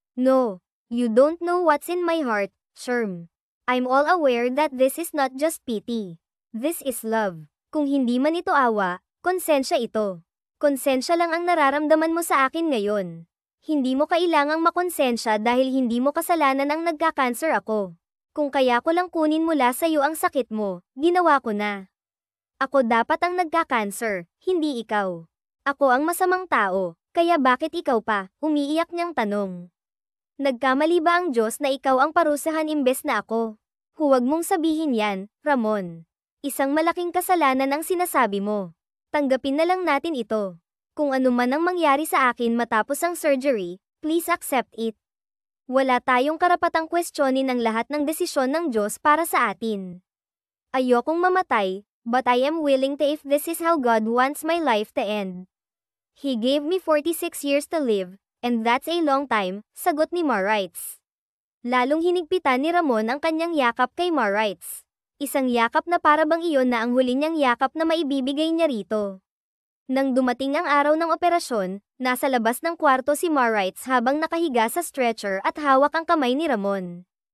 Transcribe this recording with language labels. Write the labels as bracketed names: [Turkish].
[English] No, you don't know what's in my heart, Sherm. I'm all aware that this is not just pity. This is love. [Filipino] Kung hindi man ito awa, konsensya ito. Konsensya lang ang nararamdaman mo sa akin ngayon. Hindi mo kailangang makonsensya dahil hindi mo kasalanan ang nagka-cancer ako. Kung kaya ko lang kunin mula sa iyo ang sakit mo, ginawa ko na. Ako dapat ang nagka-cancer, hindi ikaw. Ako ang masamang tao, kaya bakit ikaw pa? Umiiyak niyang tanong. Nagkamali ba ang Diyos na ikaw ang parusahan imbes na ako? Huwag mong sabihin yan, Ramon. Isang malaking kasalanan ang sinasabi mo. Tanggapin na lang natin ito. Kung ano man ang mangyari sa akin matapos ang surgery, [English] please accept it. [Filipino] Wala tayong karapatang kwestiyonin ang lahat ng desisyon ng Diyos para sa atin. Ayokong mamatay, [English] but I am willing to if this is how God wants my life to end. He gave me 46 years to live, and that's a long time, [Filipino] sagot ni Maurice. Lalong hinigpitan ni Ramon ang kanyang yakap kay Maurice. Isang yakap na para bang iyon na ang huli niyang yakap na maibibigay niya rito. Nang dumating ang araw ng operasyon, nasa labas ng kwarto si Maurice habang nakahiga sa stretcher at hawak ang kamay ni Ramon.